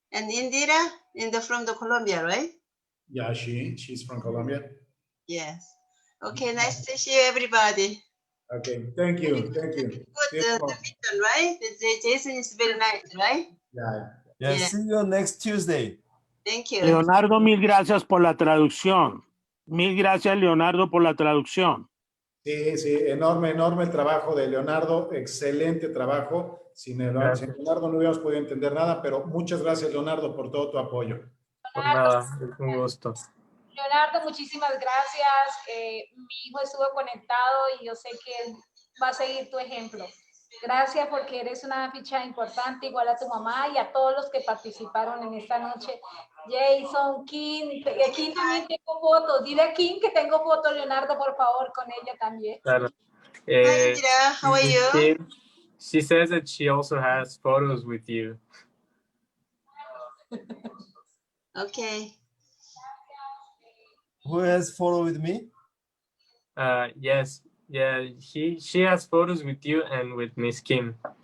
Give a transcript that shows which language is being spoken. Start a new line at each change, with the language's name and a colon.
English: And Indira, from the Colombia, right? Yeah, she's from Colombia. Yes. Okay, nice to see you, everybody. Okay, thank you. Good, the mission, right? Jason is very nice, right? Yeah. See you next Tuesday. Thank you.
Spanish: Leonardo, mil gracias por la traducción. Mil gracias, Leonardo, por la traducción. Sí, enorme el trabajo de Leonardo, excelente trabajo. Sin Leonardo no hubiéramos podido entender nada, pero muchas gracias, Leonardo, por todo tu apoyo. Por nada, es un gusto. Leonardo, muchísimas gracias. Mi hijo estuvo conectado y yo sé que él va a seguir tu ejemplo. Gracias porque eres una ficha importante, igual a tu mamá y a todos los que participaron en esta noche. Jason, Kim, Kim también tengo fotos. Dile a Kim que tengo fotos, Leonardo, por favor, con ella también. Claro.
English: Hi, Indira. How are you? She says that she also has photos with you. Okay. Who has photo with me? Yes. Yeah, she has photos with you and with Miss Kim.